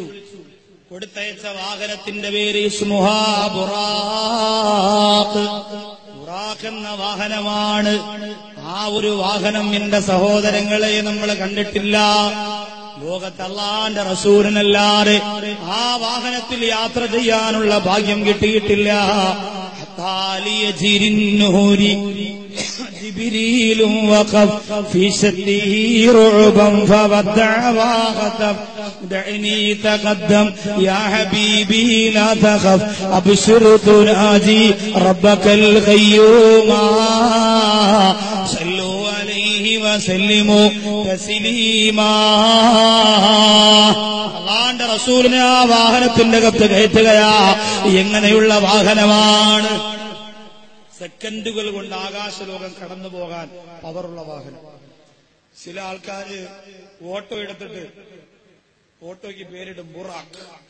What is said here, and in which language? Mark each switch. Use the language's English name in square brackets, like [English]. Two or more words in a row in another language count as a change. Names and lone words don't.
[Malayalam] കൊടുത്തയച്ച വാഹനത്തിന്റെ പേര് ഇസ്മുഹാ ബുറാഖ്. ബുറാഖ് എന്ന വാഹനമാണ്. ആ ഒരു വാഹനം എന്റെ സഹോദരങ്ങളെ നമ്മൾ കണ്ടിട്ടില്ല. ലോകത്ത് അള്ളാന്റെ റസൂലിനല്ലാതെ ആ വാഹനത്തിൽ യാത്ര ചെയ്യാനുള്ള ഭാഗ്യം കിട്ടിയിട്ടില്ല. [Arabic] جبريل وقف في شده رعبا فودع وخطف دعني تقدم يا حبيبي لا تخف أبشر تناجي ربك القيوم صلوا عليه وسلموا تسليما. [Malayalam] അള്ളാന്റെ റസൂലിനെ ആ വാഹനത്തിന്റെ അകത്ത് കയറ്റുകയാ. എങ്ങനെയുള്ള വാഹനമാണ്? സെക്കൻഡുകൾ കൊണ്ട് ആകാശലോകം കടന്നു പോകാൻ പവറുള്ള വാഹനം. ചില ആൾക്കാര് ഓട്ടോ എടുത്തിട്ട് ഓട്ടോയ്ക്ക് പേരിടും ബുറാഖ്.